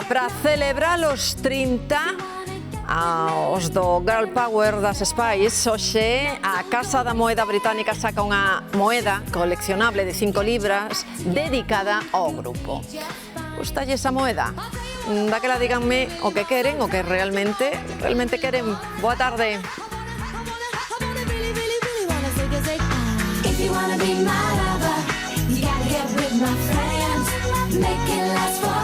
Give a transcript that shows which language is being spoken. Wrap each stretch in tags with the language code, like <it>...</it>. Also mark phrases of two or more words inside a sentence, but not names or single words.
<gl>Para celebrar os 30 os do Girl Power das Spice, hoxe a Casa da Moeda Británica saca unha moeda coleccionable de 5 libras dedicada ao grupo. Gustalle esa moeda? Daquela díganme o que queren, o que realmente queren. Boa tarde.</gl> <en>If you wanna be my lover, you gotta get with my friends. Make it last</en>